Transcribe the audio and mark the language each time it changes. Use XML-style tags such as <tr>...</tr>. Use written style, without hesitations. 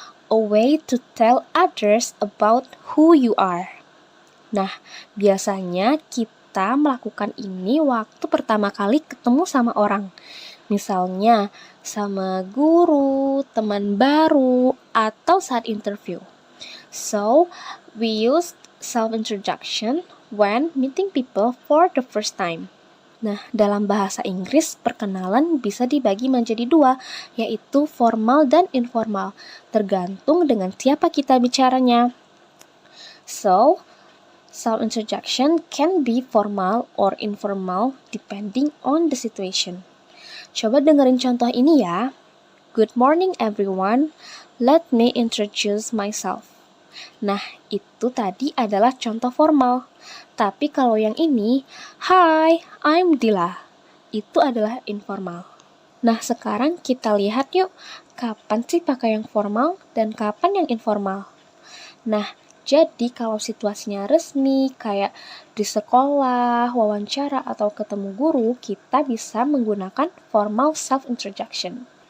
<en>A way to tell others about who you are.</en> <id>Nah, biasanya kita melakukan ini waktu pertama kali ketemu sama orang. Misalnya, sama guru, teman baru, atau saat interview.</id> <en>So, we use self-introduction when meeting people for the first time.</en> <id>Nah, dalam bahasa Inggris, perkenalan bisa dibagi menjadi 2, yaitu formal dan informal, tergantung dengan siapa kita bicaranya.</id> <en>So, self-introduction can be formal or informal depending on the situation.</en> <id>Coba dengerin contoh ini ya.</id> <en>Good morning everyone, let me introduce myself.</en> <id>Nah, itu tadi adalah contoh formal. Tapi kalau yang ini,</id> <en>Hi, I'm Dila.</en> <id>Itu adalah informal. Nah, sekarang kita lihat yuk, kapan sih pakai yang formal dan kapan yang informal. Nah, jadi kalau situasinya resmi, kayak di sekolah, wawancara, atau ketemu guru, kita bisa menggunakan formal self-introduction.</id>